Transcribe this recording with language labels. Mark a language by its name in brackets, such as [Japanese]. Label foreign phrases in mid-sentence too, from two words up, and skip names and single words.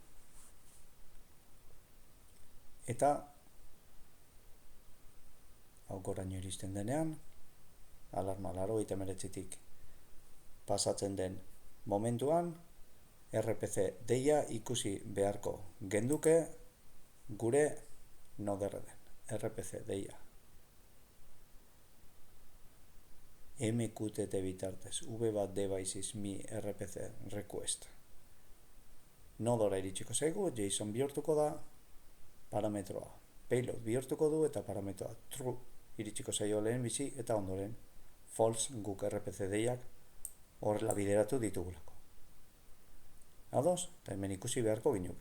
[Basque] Eta haukoraino iristen denean, alarma 89tik pasatzen den momentuan, RPC deia ikusi beharko genduke gure noderre den. RPC deia. MQTT bitartez, v1 devices me RPC request. Nodora iritsiko zaigu, JSON bihurtuko da, parametroa payload bihurtuko du eta parametroa true iritsiko zaio lehen bizi eta ondoren false guk RPC deiak horrela bideratu ditugulako. Ados, eta hemen ikusi beharko ginuke.